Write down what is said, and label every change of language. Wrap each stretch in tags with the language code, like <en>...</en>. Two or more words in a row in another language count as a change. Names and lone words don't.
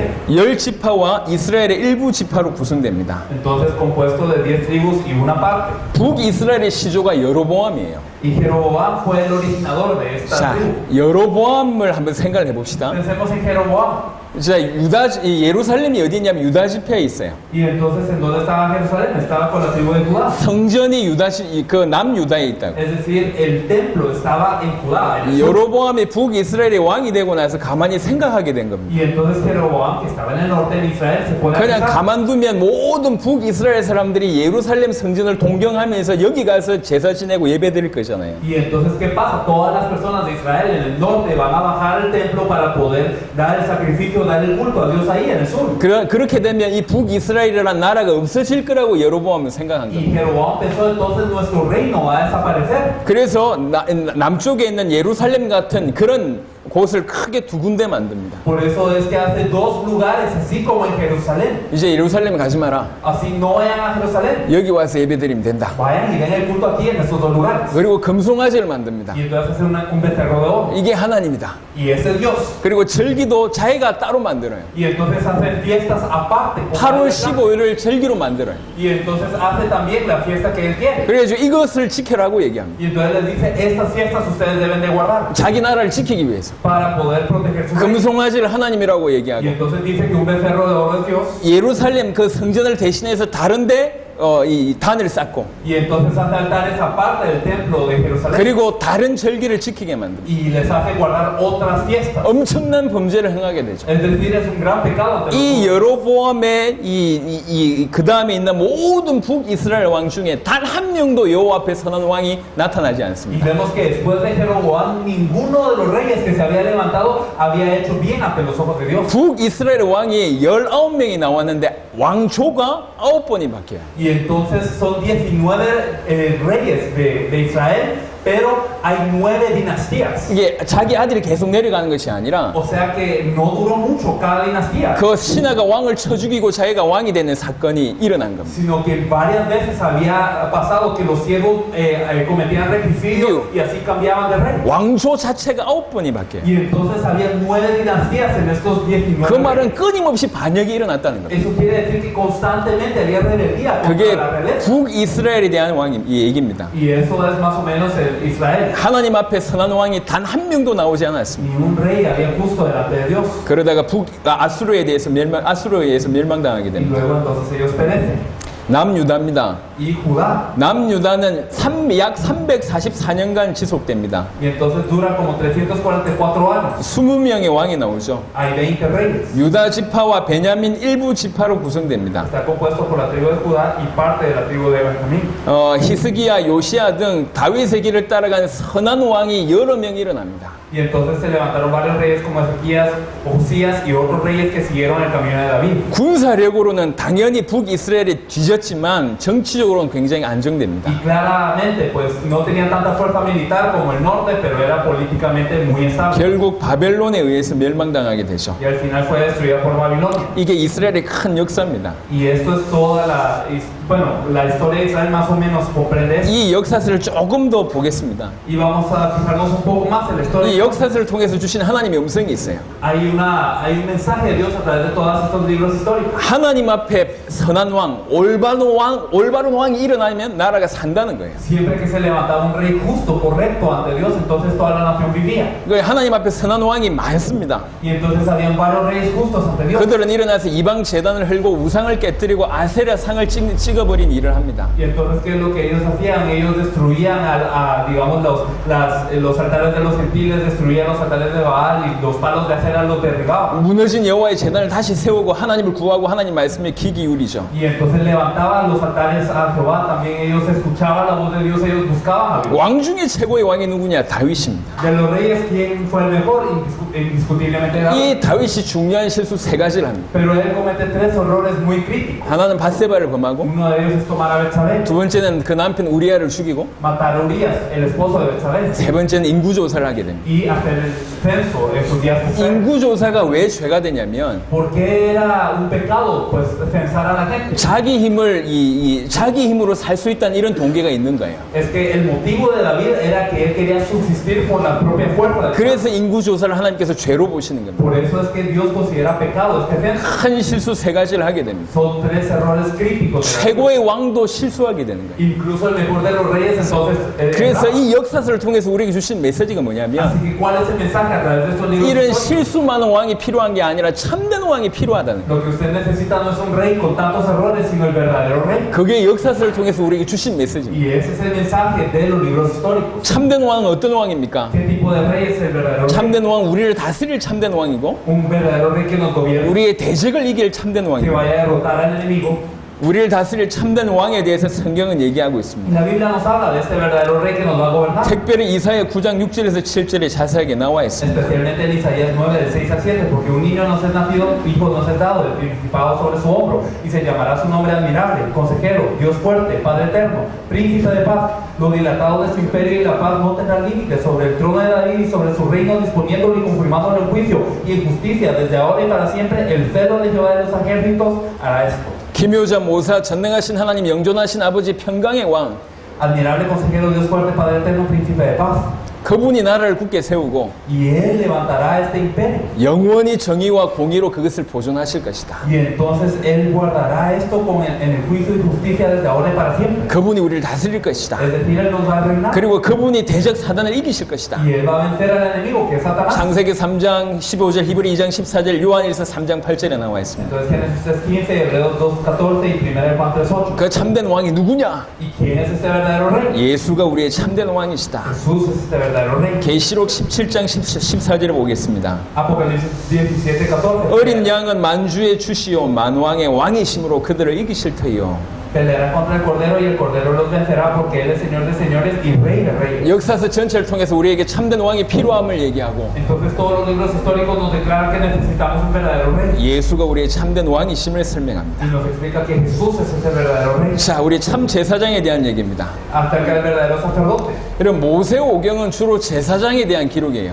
<ko>10지파와 이스라엘의 일부 지파로 구성됩니다.</ko> <es>Entonces, compuesto de 10 tribus y una parte.</es> <ko>북이스라엘의 시조가 여로보암이에요.</ko> <es>Y Jeroboam fue el originador de esta</es> <ko>자,</ko> <es>tribu.</es> <ko>여로보암을 한번 생각을 해봅시다.</ko> <es>Pensemos en Jeroboam.</es> <ko>자, 예루살렘이 어디 있냐면 유다 지파에 있어요.</ko> <es>Y entonces, ¿en dónde estaba Jerusalén? Estaba con la tribu de Judá.</es> <ko>성전이 그 남유다에 있다고.</ko> <es>Es decir, el templo estaba en Judá. en el sur.</es> <ko>여로보암이 북이스라엘의 왕이 되고 나서 가만히 생각하게 된 겁니다.</ko> <es>Y entonces Jeroboam, que estaba en el norte de Israel, se pone a</es> <ko>그냥</ko> <es>pensar.</es> <ko>가만두면 모든 북이스라엘 사람들이 예루살렘 성전을 동경하면서 여기 가서 제사 지내고 예배 드릴 거잖아요.</ko> <es>Y entonces, ¿qué pasa? Todas las personas de Israel en el norte van a bajar al templo para poder dar el sacrificio, dar el culto a Dios ahí en el sur.</es> <ko>그렇게 되면 이 북이스라엘이라는 나라가 없어질 거라고 여로보암은 생각한</ko> <es>Y</es> <ko>겁니다.</ko> <es>Jeroboam pensó entonces nuestro reino va a desaparecer.</es> <ko>그래서 남쪽에 있는 예루살렘 같은 그런 곳을 크게 두 군데 만듭니다.</ko> <es>Por eso es que hace dos lugares, así como en Jerusalén.</es> <ko>이제 예루살렘 가지 마라.</ko> <es>Así no vayan a Jerusalén.</es> <ko>여기 와서 예배드리면 된다.</ko> <es>Vayan y den el culto aquí en estos dos lugares.</es> <ko>그리고 금송아지를 만듭니다.</ko> <es>Y entonces hacen un becerro de oro.</es> <ko>이게 하나님이다.</ko> <es>Y ese es Dios.</es> <ko>그리고 절기도 자기가 따로 만들어요.</ko> <es>Y entonces hacen fiestas aparte.</es> <ko>8월 15일을 절기로 만들어요.</ko> <es>Y entonces hace también la fiesta que él quiere.</es> <ko>그래가지고 이것을 지켜라고 얘기합니다.</ko> <es>Y entonces les dice, estas fiestas ustedes deben de guardar</es> <ko>자기 나라를 지키기 위해서.</ko> <es>para poder proteger su reino.</es> <ko>금송아지를 하나님이라고</ko> <es>Y</es> <ko>얘기하고</ko> <es>entonces dice que un becerro de oro es Dios.</es> <ko>예루살렘 그 성전을 대신해서 다른데 이 단을 쌓고</ko> <es>Y entonces hace altares aparte del templo de Jerusalén.</es> <ko>그리고 다른 절기를 지키게 만듭니다.</ko> <es>Y les hace guardar otras fiestas.</es> <ko>엄청난 범죄를 행하게 되죠.</ko> <es>Es decir, es un gran pecado ante los</es> <ko>이</ko> <es>judíos.</es> <ko>여로보암의 그 다음에 있는 모든 북이스라엘 왕 중에 단 한 명도 여호와 앞에 선한 왕이 나타나지</ko> <es>Y</es> <ko>않습니다.</ko> <es>vemos que después de Jeroboam, ninguno de los reyes que se había levantado había hecho bien ante los ojos de Dios.</es> <ko>북이스라엘 왕이 19명이 나왔는데 왕조가 9번이 바뀌어요.</ko> <es>Y entonces son 19 reyes de Israel, pero hay 9 dinastías.</es> <ko>이게 자기 아들이 계속 내려가는 것이 아니라</ko> <es>O sea que no duró mucho cada dinastía,</es> <ko>그 신하가 왕을 쳐 죽이고 자기가 왕이 되는 사건이 일어난 겁니다.</ko> <es>sino que varias veces había pasado que los siervos cometían regicidio y así cambiaban de rey.</es> <ko>왕조 자체가 9번이 바뀌어요.</ko> <es>Y entonces había 9 dinastías en estos 19</es> <ko>그 말은</ko> <es>reyes.</es> <ko>끊임없이 반역이 일어났다는 거예요.</ko> <es>Eso quiere decir que constantemente había rebeldía contra</es> <ko>그게</ko> <es>la realeza.</es> <ko>북이스라엘에 대한 이 얘기입니다.</ko> <es>Y eso es más o menos el Israel.</es> <ko>하나님 앞에 선한 왕이 단 한 명도 나오지 않았습니다.</ko> <es>Ni un rey había justo delante de Dios.</es> <ko>그러다가 아수르에 의해서 멸망당하게</ko> <es>Y</es> <ko>됩니다.</ko> <es>luego entonces ellos perecen.</es> <ko>남유다입니다.</ko> <es>Y Judá.</es> <ko>남유다는 약 344년간 지속됩니다.</ko> <es>Y entonces dura como 344 años.</es> <ko>20명의 왕이 나오죠.</ko> <es>Hay 20 reyes.</es> <ko>유다 지파와 베냐민 일부 지파로 구성됩니다.</ko> <es>Está compuesto por la tribu de Judá y parte de la tribu de Benjamín.</es> <ko>히스기야, 요시야 등 다윗의 길을 따라간 선한 왕이 여러 명 일어납니다.</ko> <es>Y entonces se levantaron varios reyes como Ezequías, Josías y otros reyes que siguieron el camino de David.</es> <ko>군사력으로는 당연히 북이스라엘이 뒤졌지만 정치적으로는 굉장히 안정됩니다.</ko> <es>Y claramente, pues no tenían tanta fuerza militar como el norte, pero era políticamente muy estable.</es> <ko>결국 바벨론에 의해서 멸망당하게 되죠.</ko> <es>Y al final fue destruida por Babilonia.</es> <ko>이게 이스라엘의 큰 역사입니다.</ko> <es>Y esto es toda la historia de Israel más o menos comprende eso.</es> <ko>이 역사를 조금 더 보겠습니다.</ko> <es>Y vamos a fijarnos un poco más en la historia.</es> <ko>이 역사를 통해서 주신 하나님의 음성이 있어요.</ko> <es>Hay un mensaje de Dios a través de todos estos libros históricos.</es> <ko>하나님 앞에 선한 왕, 올바른 왕이 일어나면 나라가 산다는 거예요.</ko> <es>Siempre que se levantaba un rey justo, correcto ante Dios, entonces toda la nación vivía.</es> <ko>하나님 앞에 선한 왕이 많습니다.</ko> <es>Y entonces habían varios reyes justos ante Dios.</es> <ko>그들은 일어나서 이방 제단을 헐고 우상을 깨뜨리고 아세라 상을 찍어버린 일을 합니다.</ko> <es>Y entonces, ¿qué es lo que ellos hacían? Ellos destruían digamos, los altares de los gentiles, destruían los altares de Baal y los palos de acera los derribaban.</es> <ko>무너진 여호와의 제단을 다시 세우고 하나님을 구하고 하나님 말씀에 귀 기울이죠.</ko> <es>Y entonces levantaban los altares a Jehová, también ellos escuchaban la voz de Dios, ellos buscaban a Dios.</es> <ko>왕 중에 최고의 왕이 누구냐? 다윗입니다.</ko> <es>De los reyes, ¿quién fue el mejor? Indiscutiblemente David.</es> <ko>이 다윗이 중요한 실수 세 가지를 합니다.</ko> <es>Pero él comete 3 errores muy críticos.</es> <ko>하나는 바세바를 범하고,</ko> <es>Uno de ellos es tomar a Betsabé,</es> <ko>두 번째는 그 남편 우리아를 죽이고,</ko> <es>matar a Urias, el esposo de Betsabé,</es> <ko>세 번째는 인구조사를 하게 됩니다.</ko> <es>y hacer el censo en sus días posteriores.</es> <ko>인구조사가 왜 죄가 되냐면</ko> <es>¿Por qué era un pecado? Pues censar a la gente.</es> <ko>자기 힘으로 살 수 있다는 이런 동기가 있는 거예요.</ko> <es>Es que el motivo de David era que él quería subsistir por la propia fuerza.</es> <ko>그래서 인구조사를 하나님께서 죄로 보시는 겁니다.</ko> <es>Por eso es que Dios considera pecado este censo.</es> <ko>큰 실수 세 가지를 하게 됩니다.</ko> <es>Son 3 errores críticos.</es> <ko>최고의 왕도 실수하게 되는 거예요.</ko> <es>Incluso el mejor de los reyes entonces</es> <ko>그래서</ko> <es>erraba.</es> <ko>이 역사를 통해서 우리에게 주신 메시지가 뭐냐면</ko> <es>Así que ¿cuál es el mensaje a través de estos libros</es> <ko>이런</ko> <es>históricos?</es> <ko>실수 많은 왕이 필요한 게 아니라 참된 왕이 필요하다는 거예요.</ko> <es>Lo que usted necesita no es un rey con tantos errores, sino el verdadero rey.</es> <ko>그게 역사를 통해서 우리에게 주신 메시지입니다.</ko> <es>Y ese es el mensaje de los libros históricos.</es> <ko>참된 왕은 어떤 왕입니까?</ko> <es>¿Qué tipo de rey es el verdadero rey?</es> <ko>참된 왕, 우리를 다스릴 참된 왕이고</ko> <es>Un verdadero rey que nos gobierne,</es> <ko>우리의 대적을 이길 참된</ko> <es>que</es> <ko>왕이고</ko> <es>vaya a derrotar al enemigo.</es> <ko>우리를 다스릴 참된 왕에 대해서 성경은 얘기하고 있습니다.</ko> <es>Y la Biblia nos habla de este verdadero rey que nos va a gobernar.</es> <ko>특별히 이사야 9장 6절에서 7절에 자세하게 나와 있습니다.</ko> <es>Especialmente en Isaías 9, del 6 al 7, porque un niño nos es nacido, hijo nos es dado, el principado sobre su hombro, y se llamará su nombre admirable, consejero, Dios fuerte, Padre eterno, príncipe de paz. Lo dilatado de su imperio y la paz no tendrá límite sobre el trono de David y sobre su reino, disponiéndolo y confirmándolo en juicio y en justicia desde ahora y para siempre. El celo de Jehová de los ejércitos hará esto.</es> <ko>기묘자 모사 전능하신 하나님 영존하신 아버지 평강의 왕</ko> <es>Admirable consejero, Dios fuerte, Padre eterno, príncipe de paz.</es> <ko>그분이 나라를 굳게 세우고</ko> <es>Y él levantará este imperio.</es> <ko>영원히 정의와 공의로 그것을 보존하실 것이다.</ko> <es>Y entonces él guardará esto en el juicio y justicia desde ahora y para siempre.</es> <ko>그분이 우리를 다스릴 것이다.</ko> <es>Es decir, él nos va a reinar.</es> <ko>그리고 그분이 대적 사단을 이기실 것이다.</ko> <es>Y él va a vencer al enemigo, que es Satanás.</es> <ko>창세기 3장 15절, 히브리 2장 14절, 요한일서 3장 8절에 나와 있습니다.</ko> <es>Entonces Génesis 3:15, Hebreos 2:14 y 1 Juan 3:8.</es> <ko>그 참된 왕이 누구냐?</ko> <es>¿Y quién es este verdadero rey?</es> <ko>예수가 우리의 참된 왕이시다.</ko> <es>Jesús es este verdadero rey.</es> <ko>계시록 17장 14절에 보겠습니다.</ko> <es>Apocalipsis 17:14.</es> <ko>어린 양은 만주의 주시오 만왕의 왕이심으로 그들을 이기실 터이요.</ko> <es>Pelearán contra el Cordero y el Cordero los vencerá porque Él es Señor de señores y Rey de reyes.</es> <ko>역사서 전체를 통해서 우리에게 참된 왕이 필요함을 얘기하고</ko> <es>Entonces todos los libros históricos nos declaran que necesitamos un verdadero rey.</es> <ko>예수가 우리의 참된 왕이심을 설명합니다.</ko> <es>Y nos explica que Jesús es ese verdadero rey.</es> <ko>자, 우리 참 제사장에 대한 얘기입니다.</ko> <es>Acerca del verdadero sacerdote.</es> <ko>여러분 모세오경은 주로 제사장에 대한 기록이에요.</ko>